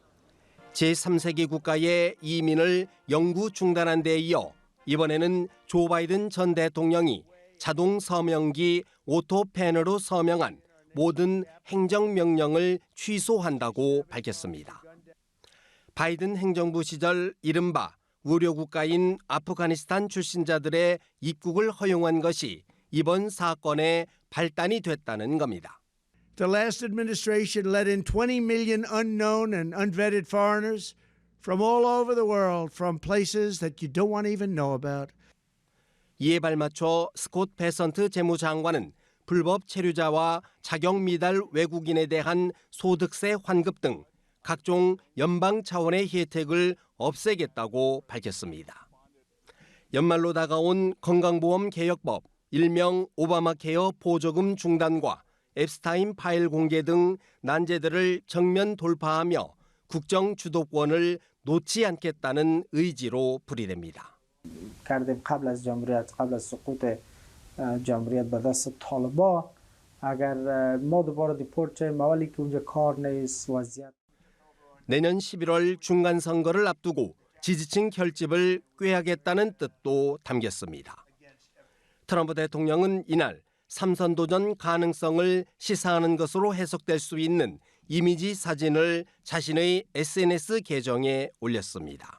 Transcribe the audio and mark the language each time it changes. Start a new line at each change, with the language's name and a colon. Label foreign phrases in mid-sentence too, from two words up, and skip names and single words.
Korean: 제3세계 국가의 이민을 영구 중단한 데 이어 이번에는 조 바이든 전 대통령이 자동 서명기 오토펜으로 서명한 모든 행정명령을 취소한다고 밝혔습니다. 바이든 행정부 시절 이른바 우려국가인 아프가니스탄 출신자들의 입국을 허용한 것이 이번 사건의 발단이 됐다는 겁니다.
English: The last administration let in 20 million unknown and unvetted foreigners from all over the world, from places that you don't want to even know about.
Korean: 이에 발맞춰 스콧 베선트 재무장관은 불법 체류자와 자격 미달 외국인에 대한 소득세 환급 등 각종 연방 차원의 혜택을 없애겠다고 밝혔습니다. 연말로 다가온 건강보험 개혁법, 일명 오바마 케어 보조금 중단과 앱스타인 파일 공개 등 난제들을 정면 돌파하며 국정 주도권을 놓지 않겠다는 의지로 풀이됩니다.
Persian: کردیم قبل از سقوط جمهوریت به دست طالبان اگر ما دوباره دیپورت شیم اولی که اونجا کار نیست وضعیت
Korean: 내년 11월 중간 선거를 앞두고 지지층 결집을 꾀하겠다는 뜻도 담겼습니다. 트럼프 대통령은 이날 3선 도전 가능성을 시사하는 것으로 해석될 수 있는 이미지 사진을 자신의 SNS 계정에 올렸습니다.